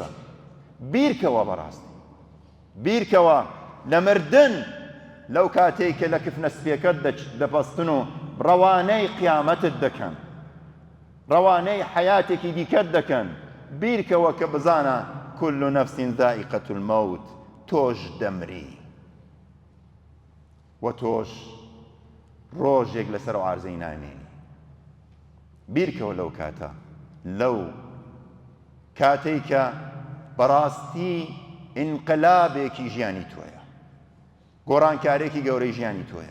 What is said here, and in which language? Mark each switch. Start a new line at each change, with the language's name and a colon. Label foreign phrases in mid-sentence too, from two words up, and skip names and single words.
Central Kurdish: بیرکەوە بەڕاستی، بیرکەوە لە مردن، لەو کاتێک کە لە کفنە سپێکەت دەپەستن و ڕەوانەی قیامەتت دەکەن، ڕەوانەی حەیاتێکی دیکەت دەکەن، بیرکەوە کە بزانە
Arabic: كل نفس ذائقة الموت،
Central Kurdish: تۆش دەمری و تۆش ڕۆژێک لەسەر و عارزەی نامێنی. بیرکەوە لەو کاتە، لەو کاتەی کە بەڕاستی ئینقلابێکی ژیانی تۆیە، گۆڕانکارێکی گەورەی ژیانی تۆیە.